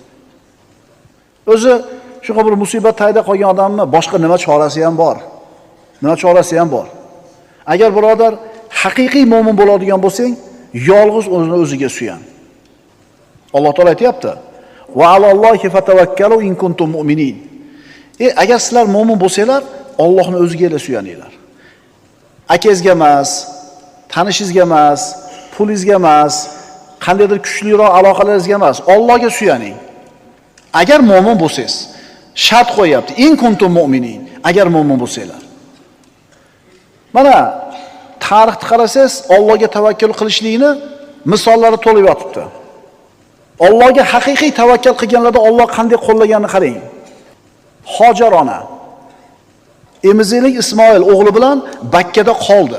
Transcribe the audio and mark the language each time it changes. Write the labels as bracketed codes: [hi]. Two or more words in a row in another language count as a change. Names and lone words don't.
[uz] O'zi shunaqa bir musibat tayda qolgan odamni boshqa nima chorasi ham bor? Nima chorasi ham bor? Agar birodar haqiqiy mo'min bo'ladigan bo'lsang, yolg'iz o'zini o'ziga suyan. Alloh taolo aytayapti: [ar] "وعلى الله فتوكلوا إن كنتم مؤمنين." [uz] Agar sizlar mo'min bo'lsanglar, Allohning o'ziga suyaninglar. Akangizga emas, tanishingizga emas, pulingizga emas, qandaydir kuchliroq aloqalaringizga emas, Allohga suyaning. Agar mo'min bo'lsangiz, shart qo'yapti, [ar] إن كنتم مؤمنين, [uz] agar mo'min bo'lsanglar. Mana tarixni qarasangiz, Allohga tavakkul qilishlikni misollari to'lib yotibdi. Allohga haqiqiy tavakkal qilganlarda Alloh qanday qo'llaganini qarang. Hojar ona emiziklik Ismoil o'g'li bilan Bakkada qoldi.